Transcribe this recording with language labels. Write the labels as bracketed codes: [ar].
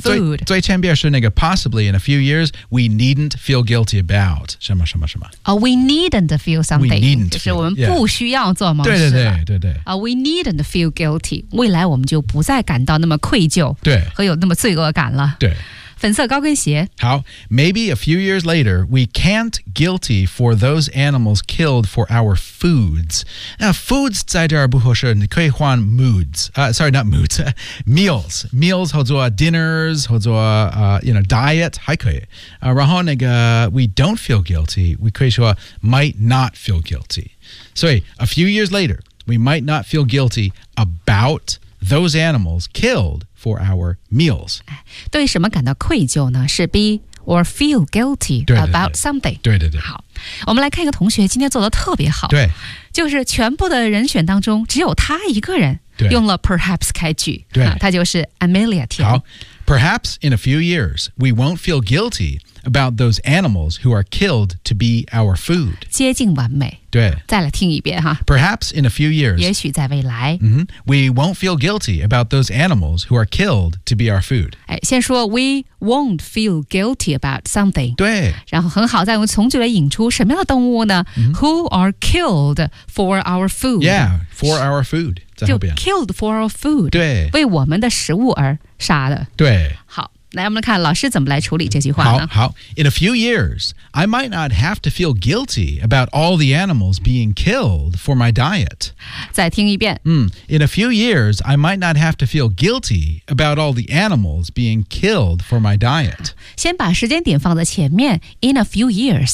[en] Food. [zh] 最前边是那个 [en] possibly in a few years, we needn't feel guilty about [zh] 什么什么什么。 [en] We needn't feel something. We needn't [zh] 就是我们不需要做某事。对对对对对。 [en] We needn't feel guilty. [zh] 未来我们就不再感到那么愧疚。对。和有那么罪恶感了。对。粉色高跟鞋。 [en] 好 ,maybe a few years later, we can't guilty for those animals killed for our foods. 那 foods [zh] 在这儿不合适你可以换 [en] moods,、sorry, not moods, meals. Meals 或者 dinners, 或者、you know, diet, 还可以。然后那个 we don't feel guilty, [zh] 我可以说 [en] might not feel guilty. 所以 a few years later, we might not feel guilty about those animals killed,For our meals. [zh] 对什么感到愧疚呢是 [en] be or feel guilty [zh] 对对对 [en] about something. [zh] 对对对。好我们来看一个同学今天做得特别好。对。就是全部的人选当中只有他一个人用了 perhaps 开句。对。他就是 Amelia 天。好。 [en] Perhaps in a few years, we won't feel guilty about those animals who are killed to be our food. [zh] 接近完美。对。再来听一遍哈。 [en] Perhaps in a few years, [zh] 也许在未来、 [en] mm-hmm, we won't feel guilty about those animals who are killed to be our food. [zh] 哎，先说 [en] we won't feel guilty about something. [zh] 对。然后很好，再用从句来引出什么样的动物呢、 mm-hmm. [en] ？Who are killed for our food? Yeah, for our food. 就 killed for our food. [zh] 对。为我们的食物而杀的。对。好。来，我们来看老师怎么来处理这句话呢？好。 [en] In a few years, I might not have to feel guilty about all the animals being killed for my diet. [zh] 再听一遍。 [en] In a few years, I might not have to feel guilty about all the animals being killed for my diet. [zh] 先把时间点放在前面 , [en] in a few years.